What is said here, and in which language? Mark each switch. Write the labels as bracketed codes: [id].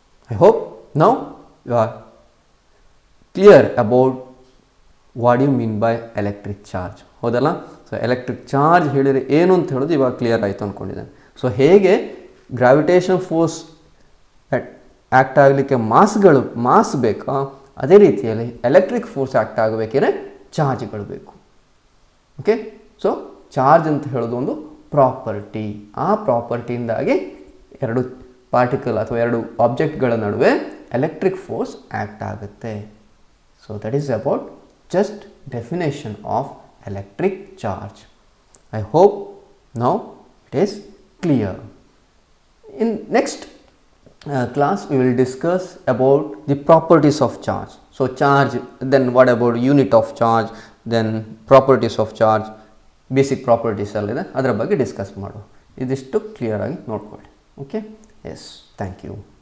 [en] I hope now you are clear about what you mean by electric charge. [kn] ಹೌದಲ್ಲ? So electric charge ಹೇಳಿದರೆ ಏನು ಅಂತ ಹೇಳೋದು ಇವಾಗ ಕ್ಲಿಯರ್ ಆಯಿತು ಅಂದ್ಕೊಂಡಿದ್ದೇನೆ. ಸೊ ಹೇಗೆ ಗ್ರಾವಿಟೇಷನ್ ಫೋರ್ಸ್ ಆ್ಯಕ್ಟ್ ಆಗಲಿಕ್ಕೆ ಮಾಸ್ ಬೇಕಾ, ಅದೇ ರೀತಿಯಲ್ಲಿ ಎಲೆಕ್ಟ್ರಿಕ್ ಫೋರ್ಸ್ ಆ್ಯಕ್ಟ್ ಆಗಬೇಕಿದ್ರೆ ಚಾರ್ಜ್ಗಳು ಬೇಕು. ಓಕೆ, ಸೊ ಚಾರ್ಜ್ ಅಂತ ಹೇಳೋದು ಒಂದು ಪ್ರಾಪರ್ಟಿ. ಆ ಪ್ರಾಪರ್ಟಿಯಿಂದಾಗಿ ಎರಡು ಪಾರ್ಟಿಕಲ್ ಅಥವಾ ಎರಡು ಆಬ್ಜೆಕ್ಟ್ಗಳ ನಡುವೆ ಎಲೆಕ್ಟ್ರಿಕ್ ಫೋರ್ಸ್ ಆ್ಯಕ್ಟ್ ಆಗುತ್ತೆ. [en] So that is about just definition of electric charge. I hope now it is clear. In next class we will discuss about the properties of charge. So charge, then what about unit of charge, then properties of charge, basic properties [kn] allide adra ಬಗ್ಗೆ discuss ಮಾಡುವ. ಇದಿಷ್ಟು clear ಆಗಿ ನೋಡ್ಕೊಳ್ಳಿ. [en] Okay, yes, thank you.